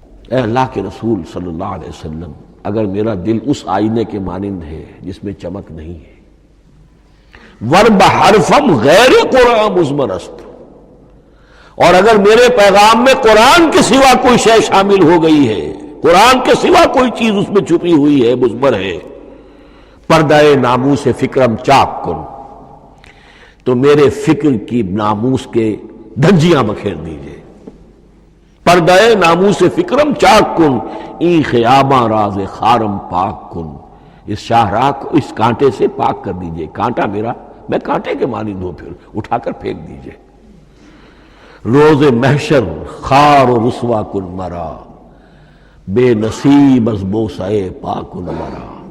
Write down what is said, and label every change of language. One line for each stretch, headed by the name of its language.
Urdu: اے اللہ کے رسول صلی اللہ علیہ وسلم، اگر میرا دل اس آئینے کے مانند ہے جس میں چمک نہیں ہے،
Persian: ور بحرفم غیر قرآن مزمر است،
Urdu: اور اگر میرے پیغام میں قرآن کے سوا کوئی شے شامل ہو گئی ہے، قرآن کے سوا کوئی چیز اس میں چھپی ہوئی ہے، مزمر ہے،
Persian: پردہ ناموس فکرم چاک کن،
Urdu: تو میرے فکر کی ناموس کے دھنجیاں بکھیر دیجئے.
Persian: پردہ ناموس فکرم چاک کن، این خیاباں راز خارم پاک کن.
Urdu: اس شاہراہ کو اس کانٹے سے پاک کر دیجئے. کانٹا میرا، میں کانٹے کے مانند ہوں، پھر اٹھا کر پھینک دیجئے.
Persian: روز محشر خار و رسوا کن مرا، بے نصیب از بوسہ پاک کن مرا.